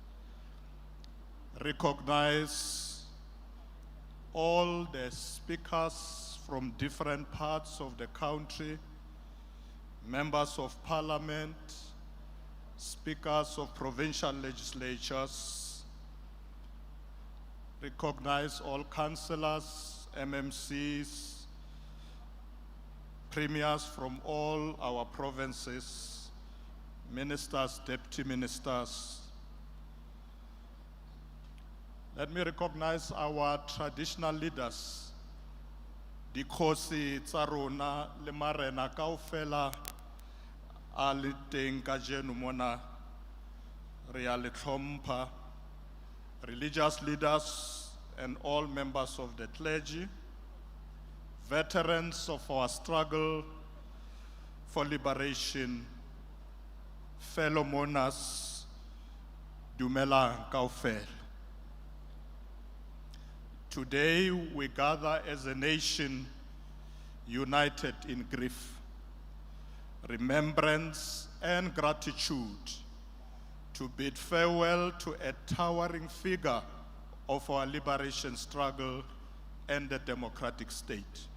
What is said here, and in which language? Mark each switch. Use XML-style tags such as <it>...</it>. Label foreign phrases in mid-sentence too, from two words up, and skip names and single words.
<en>recognize all the speakers from different parts of the country, members of parliament, speakers of provincial legislatures, recognize all councillors, MMCs, premiers from all our provinces, ministers, deputy ministers. Let me recognize our traditional leaders,</en> <st>Dikhosi tsa rona le marena kaofela a le teng kajeno mona, re a le hlompha,</st> <en>religious leaders and all members of the clergy, veterans of our struggle for liberation, fellow mourners,</en> <st>dumelang kaofela.</st> <en>Today we gather as a nation united in grief, remembrance and gratitude to bid farewell to a towering figure of our liberation struggle and the democratic state.</en>